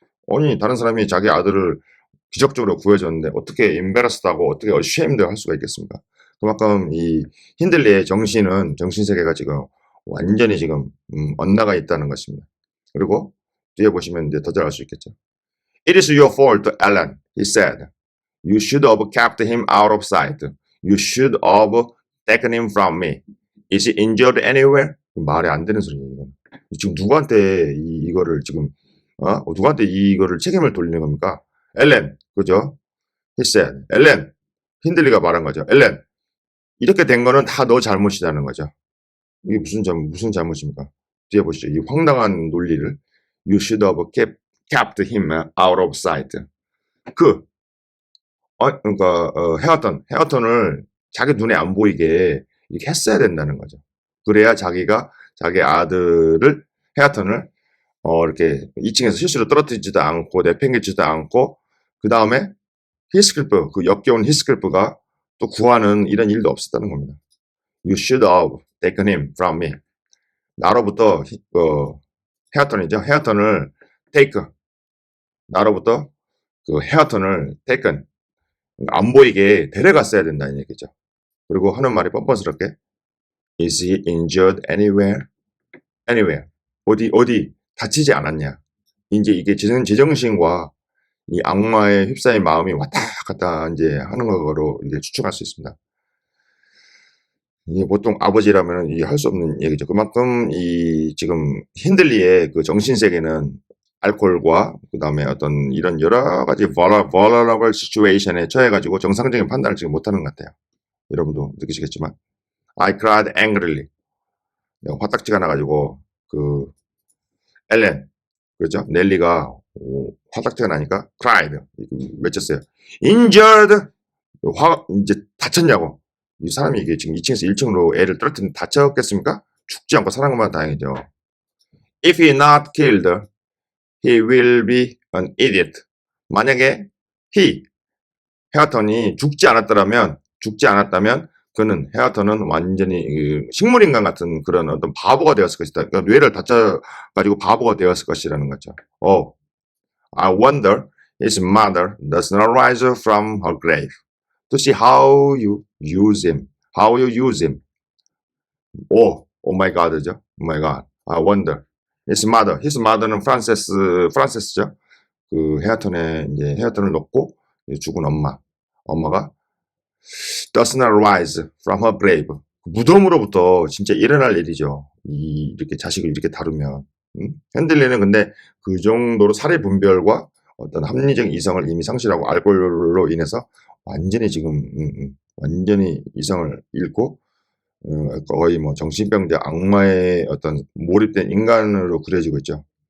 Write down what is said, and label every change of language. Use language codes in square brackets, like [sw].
[ko] 아니, 다른 사람이 자기 아들을 기적적으로 구해줬는데 어떻게 embarrassed하고 어떻게 ashamed 할 수가 있겠습니까? 그만큼 이 힌들리의 정신세계가 지금 완전히 지금 엇나가 있다는 것입니다. 그리고 뒤에 보시면 이제 더 잘 알 수 있겠죠. [en] It is your fault, Alan, he said. You should have kept him out of sight. You should have taken him from me. Is he injured anywhere? [ko] 말이 안 되는 소리예요, 이건. 지금 누구한테 이거를 지금, 누구한테 이거를 책임을 돌리는 겁니까? [en] 엘렌, [ko] 그죠? [en] He said. [ko] 엘렌, 힌들리가 말한 거죠. 엘렌, 이렇게 된 거는 다 너 잘못이라는 거죠. 이게 무슨 잘못입니까? 뒤에 보시죠. 이 황당한 논리를. [en] You should have kept him out of sight. [ko] 그러니까 헤어턴을 자기 눈에 안 보이게 이렇게 했어야 된다는 거죠. 그래야 자기가 자기 아들을, 헤어턴을 이렇게 2층에서 실수로 떨어뜨리지도 않고 내팽개치지도 않고, 그 다음에 히스클프, 그 역겨운 히스클프가 또 구하는 이런 일도 없었다는 겁니다. [en] You should have taken him from me. [ko] 나로부터 헤어턴이죠. 헤어턴을 take, 나로부터 그 헤어턴을 taken, 안 보이게 데려갔어야 된다는 얘기죠. 그리고 하는 말이 뻔뻔스럽게 [en] Is he injured anywhere? [ko] Anywhere. 어디 다치지 않았냐. 이제 이게 제정신과 이 악마의 휩싸인 마음이 왔다 갔다 이제 하는 거로 이제 추측할 수 있습니다. 이게 보통 아버지라면 이게 할 수 없는 얘기죠. 그만큼 이 지금 힌들리의 그 정신세계는 알코올과 그 다음에 어떤 이런 여러 가지 vulnerable situation에 처해가지고 정상적인 판단을 지금 못하는 것 같아요. 여러분도 느끼시겠지만, [en] I cried angrily. [ko] 화딱지가 나가지고 그 엘렌, 그렇죠? 넬리가 화딱지가 나니까 cried 외쳤어요. injured 이제 다쳤냐고. 이 사람이 이게 지금 2층에서 1층으로 애를 떨어뜨리면 다쳤겠습니까? 죽지 않고 살아난 것만 다행이죠. [en] If he not killed, he will be an idiot. [ko] 만약에 헤어턴이 죽지 않았다면 그는 헤어턴은 완전히 식물인간 같은 그런 어떤 바보가 되었을 것이다. 그러니까 뇌를 다쳐가지고 바보가 되었을 것이라는 거죠. [en] I wonder his mother does not rise from her grave to see how you use him. How you use him. Oh my God죠. Oh my God. I wonder. [ko] His mother는 프란세스죠. 그 헤어턴을 놓고 죽은 엄마가 [en] does not rise from her grave. [ko] 무덤으로부터 진짜 일어날 일이죠. 이렇게 자식을 이렇게 다루면. 핸들리는 근데 그 정도로 사례 분별과 어떤 합리적 이성을 이미 상실하고 알코올로 인해서 완전히 지금 완전히 이성을 잃고 거의 뭐 정신병자 악마의 어떤 몰입된 인간으로 그려지고 있죠.